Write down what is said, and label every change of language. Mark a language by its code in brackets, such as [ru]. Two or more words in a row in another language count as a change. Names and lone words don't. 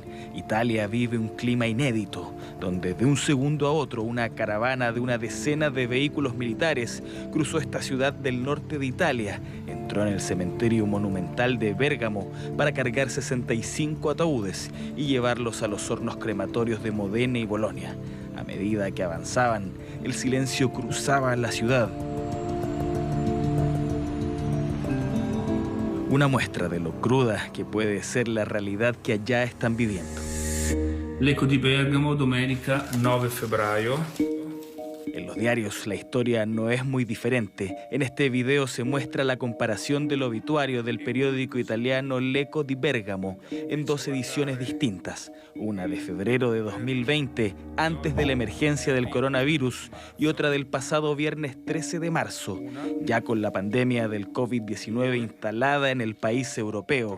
[es] Italia vive un clima inédito, donde de un segundo a otro una caravana de una decena de vehículos militares cruzó esta ciudad del norte de Italia, entró en el cementerio monumental de Bérgamo para cargar 65 ataúdes y llevarlos a los hornos crematorios de Modena y Bolonia. A medida que avanzaban, el silencio cruzaba la ciudad. Una muestra de lo cruda que puede ser la realidad que allá están viviendo. [it] L'Eco di Bergamo, domenica 9 febbraio. [es] En los diarios la historia no es muy diferente. En este video se muestra la comparación del obituario del periódico italiano L'Eco di Bergamo en 2 ediciones distintas. Una de febrero de 2020, antes de la emergencia del coronavirus, y otra del pasado viernes 13 de marzo, ya con la pandemia del COVID-19 instalada en el país europeo.